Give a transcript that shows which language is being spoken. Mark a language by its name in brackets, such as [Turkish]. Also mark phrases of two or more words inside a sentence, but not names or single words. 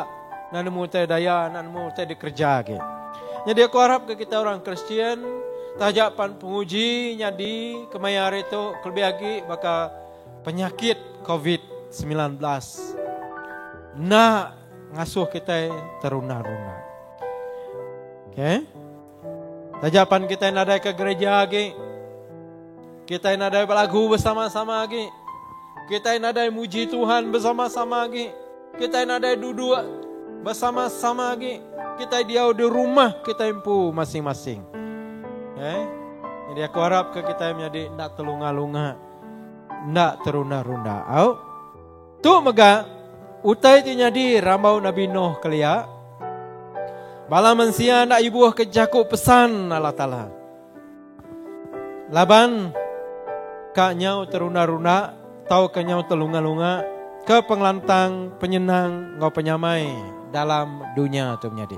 [Iban] Nak nemu teh daya, nak nemu teh dikerja ke. Jadi aku harap ke kita orang Kristian, tajapan penguji nyadi kemayar itu kelebih lagi bakal penyakit COVID-19. Nak ngasuh kita teruna-runa. Okay? Tajapan kita nadai ke gereja lagi. Kita nadai berlagu bersama-sama lagi. Kita nadai muji Tuhan bersama-sama lagi. Kita nadai duduk bersama-sama lagi. Kita diau di rumah kita impu masing-masing. Jadi aku harap ke kita menjadi nak telunga-lunga, nak teruna-runa. Tu mega utai ti nyadi rambau Nabi Nuh kelia. Bala mansia nak ibuh ke jakuk pesan Allah Ta'ala. Laban kak nyau teruna-runa, tahu ke nyau telunga-lunga, ke penglantang penyenang ngau penyamai dalam dunia tu menjadi.